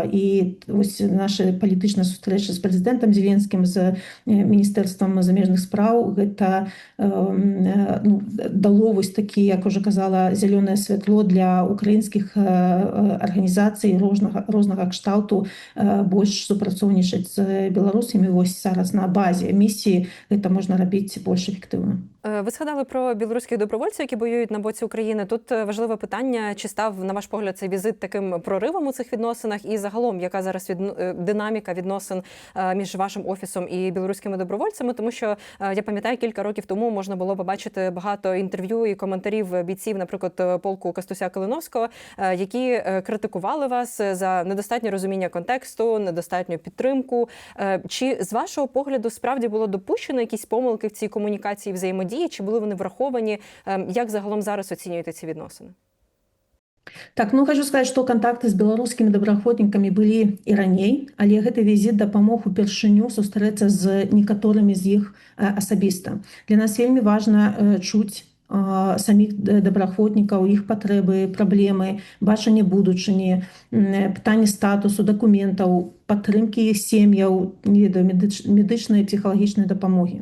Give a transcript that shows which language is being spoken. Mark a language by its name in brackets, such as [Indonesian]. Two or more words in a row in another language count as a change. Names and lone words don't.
[Belarusian] І вось наша палітычная сустрэча з прэзідэнтам Зеленскім, з міністэрствам замежных спраў, гэта дало вось такі, як уже казала, зялёнае святло для украінскіх арганізацый рознага кшталту больш супрацоўнічаць з беларусамі. Вось зараз на базе місіі гэта можна рабіць больш ефектыўна. [Ukrainian] Ви згадали про білоруських добровольців, які воюють на боці України. Тут важливе питання, чи став, на ваш погляд, цей візит таким проривом у цих відносинах? І загалом, яка зараз динаміка відносин між вашим офісом і білоруськими добровольцями? Тому що, я пам'ятаю, кілька років тому можна було побачити багато інтерв'ю і коментарів бійців, наприклад, полку Костуся Калиновського, які критикували вас за недостатнє розуміння контексту, недостатню підтримку. Чи, з вашого погляду, справді було допущено якісь помилки в цій комунікації, взаємодії? Чи були вони враховані? Як загалом зараз оцінюєте ці відносини? [Belarusian] Так, хочу сказаць, што кантакты з беларускімі добраахвотнікамі былі і раней, але гэты візіт дапамог упершыню сустрэцца з некаторымі з іх асабіста. Для нас вельмі важна чуць самих добраахвотнікаў, іх патрэбы, праблемы, бачанне будучыні, пытанне статусу, дакументаў, падтрымкі іх сем'яў, медычнай, псіхалагічнай дапамогі.